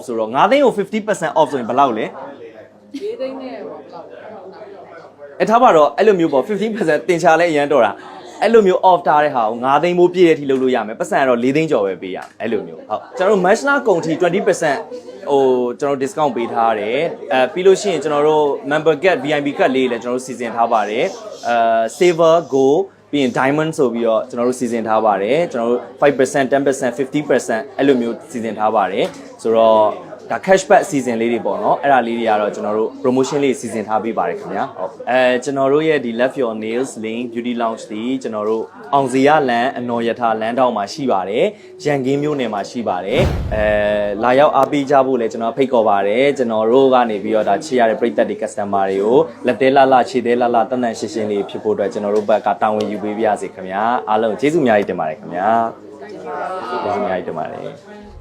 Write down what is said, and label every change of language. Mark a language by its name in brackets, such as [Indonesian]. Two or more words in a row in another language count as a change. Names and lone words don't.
[Burmese] ဆိုတော့9သိန်းကို50% off ဆိုရင်ဘယ်လောက်လဲ4သိန်းနဲ့ဘယ်လောက်ထားပါတော့အဲ့လိုမျိုးပေါ့50%တင်ချလဲအရန်တော့တာအဲ့လိုမျိုး off ထားတဲ့ဟာကို9သိန်းဘိုးပြည့်တဲ့အထိလုပ်လို့ရမယ်ပတ်စံကတော့4သိန်းကျော်ပဲပေးရအဲ့လိုမျိုးဟုတ်ကျွန်တော် တို့ match နာကုန်ထိ20%ဟိုကျွန်တော် discount ပေးထားတယ်ပြီးလို့ရှိရင်ကျွန်တော်တို့ [English] member get VIP card [Burmese] လေးလည်းကျွန်တော်တို့စီစဉ်ထားပါတယ် [English] silver gold [Burmese] ပြီးရင် diamond ဆိုပြီးတော့ကျွန်တော်တို့စီစဉ် ထားပါတယ်ကျွန်တော်တို့5% 10% 50% အဲ့လိုမျိုးစီစဉ်ထားပါတယ်ဆိုတော့ဒါ cashback အစီအစဉ်လေးတွေပေါ့နော်အဲ့ဒါလေးတွေကတော့ကျွန်တော် တို့ promotion လေးစီစဉ်ထားပေးပါတယ်ခင်ဗျာဟုတ်ကျွန်တော်တို့ရဲ့ဒီ Love Your Nails Link Beauty Lounge ဒီကျွန်တော်တို့အောင်စရာလမ်းအနော်ရထားလမ်းတောင်မှာရှိပါတယ်ရန်ကင်းမြို့နယ်မှာရှိပါတယ်လာရောက်အားပေးကြဖို့လည်းကျွန်တော်ဖိတ်ခေါ်ပါတယ်ကျွန်တော်တို့ကနေပြီးတော့ဒါချစ်ရတဲ့ပရိသတ်တွေ customer တွေကိုလက်သေးလာခြေသေးလာတန်တန်ရှင်းရှင်းလေးဖြစ်ဖို့အတွက်ကျွန်တော်တို့ဘက်ကတာဝန်ယူပေးပါရစေခင်ဗျာအားလုံးကျေးဇူးအများကြီးတင်ပါတယ်ခင်ဗျာကျေးဇူးအများကြီးတင်ပါတယ်